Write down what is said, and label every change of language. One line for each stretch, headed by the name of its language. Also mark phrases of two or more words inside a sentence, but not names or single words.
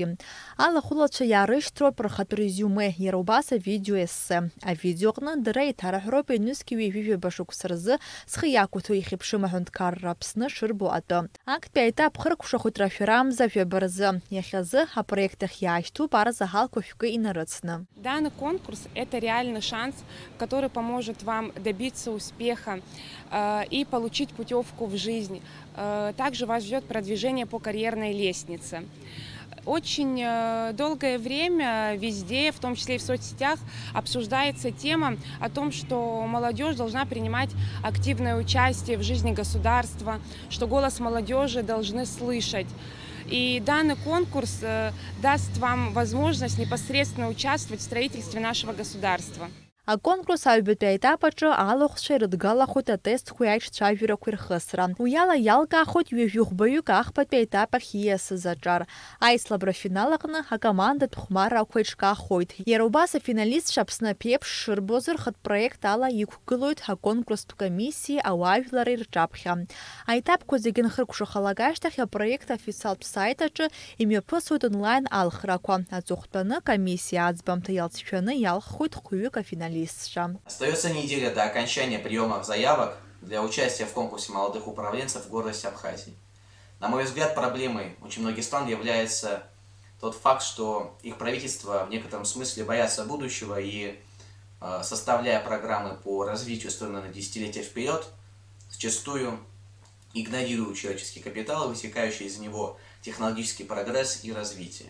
Abkhazian: Алахәылацәа иаарышьҭроуп рхатә резиуме, иара убас авидео есе. Авидео аҟны дара еиҭарҳәроуп аҩнызқьи ҩажәижәаба шықәса рзы схы иақәиҭу ихьыԥшым аҳәынҭқарра Аԥсны шырбо атәы. Актәи аетап хыркәшахоит рашәарамза жәаба рзы. Иахьазы апроект ахь иаашьҭуп арзаҳалқәа шәкы инарыцны.
Russian: Данный конкурс – это реальный шанс, который поможет вам добиться успеха и получить путевку в жизнь. Также вас ждет продвижение по карьерной лестнице. Очень долгое время везде, в том числе и в соцсетях, обсуждается тема о том, что молодежь должна принимать активное участие в жизни государства, что голос молодежи должны слышать. И данный конкурс даст вам возможность непосредственно участвовать в строительстве нашего государства.
Abkhazian: Аконкурс аҩбатәи аетапаҿы алахәцәа ирыдгалахоит атестқәа аиҿцәажәарақәа ирхысра. Уи ала иалкаахоит ҩажәи-ӷбаҩык ахԥатәи аетап ахь ииасыз аҿар. Аислабра афинал аҟны акомандатә хәмаррақәа еиҿкаахоит. Иара убас афиналистцәа Аԥсны аԥеиԥш шырбоз рхатә проект ала иқәгылоит аконкурстә комиссиеи ауаажәлареи рҿаԥхьа. Аетапқәа зегьы нхыркәшахалак ашьҭахь апроект афициалтә сайт аҿы имҩаԥысуеит онлайн алхрақәа. Аҵыхәтәаны комиссиа аӡбамҭа иалҵшәаны иалххоит хәҩык афиналист.
Russian: Остается неделя до окончания приема заявок для участия в конкурсе молодых управленцев в гордости Абхазии. На мой взгляд, проблемой очень многих стран является тот факт, что их правительства в некотором смысле боятся будущего и, составляя программы по развитию страны на десятилетия вперед, зачастую игнорируют человеческий капитал и вытекающий из него технологический прогресс и развитие.